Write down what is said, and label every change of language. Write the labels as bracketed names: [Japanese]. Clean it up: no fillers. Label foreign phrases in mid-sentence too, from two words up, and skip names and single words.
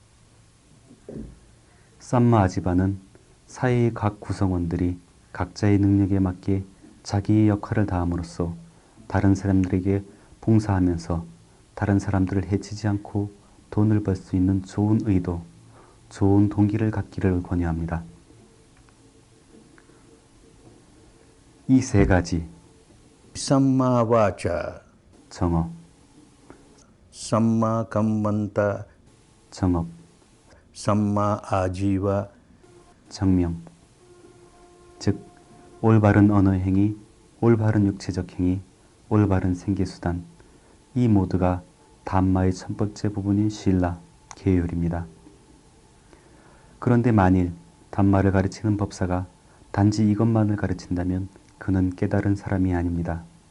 [Korean] 삼마 아지바는 사회의 각 구성원들이 각자의 능력에 맞게 자기의 역할을 다함으로써 다른 사람들에게 봉사하면서 다른 사람들을 해치지 않고 돈을 벌 수 있는 좋은 의도, 좋은 동기를 갖기를 권유합니다. 이 세 가지 [Pali] Samma vacha, [Korean] 정업, [Pali] samma kammanta, [Korean] 정업, [Pali] samma ajiva, [Korean] 정명, 즉 올바른 언어 행위, 올바른 육체적 행위, 올바른 생계수단, 이 모두가 담마의 첫 번째 부분인 실라, 계율입니다. 그런데 만일 담마를 가르치는 법사가 단지 이것만을 가르친다면 그는 깨달은 사람이 아닙니다.